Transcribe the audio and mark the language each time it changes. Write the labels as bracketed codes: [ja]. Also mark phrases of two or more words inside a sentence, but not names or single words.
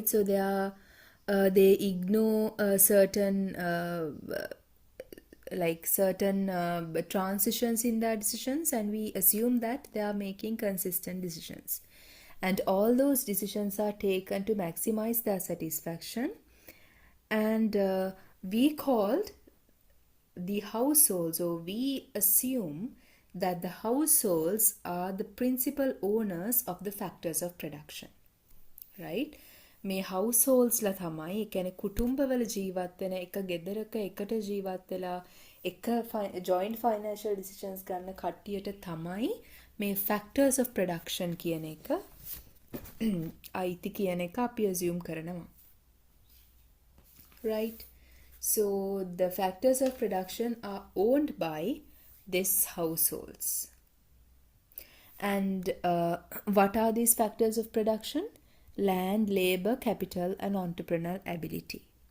[en] So they ignore certain transitions in their decisions, and we assume that they are making consistent decisions, and all those decisions are taken to maximize their satisfaction. And we called the households, or we assume that the households are the principal owners of the factors of production, right? [si] මේ householdsලා තමයි, ඒ කියන්නේ කුටුම්බවල ජීවත් වෙන එක ගෙදරක එකට ජීවත් වෙලා එක [en] joint financial decisions [si] ගන්න කට්ටියට තමයි මේ [en] factors of production [si] කියන එක අයිති කියන එක අපි assume කරනවා. [en] Right? So the factors of production are owned by these households. And what are these factors of production? Land, labor, capital, and entrepreneurial ability.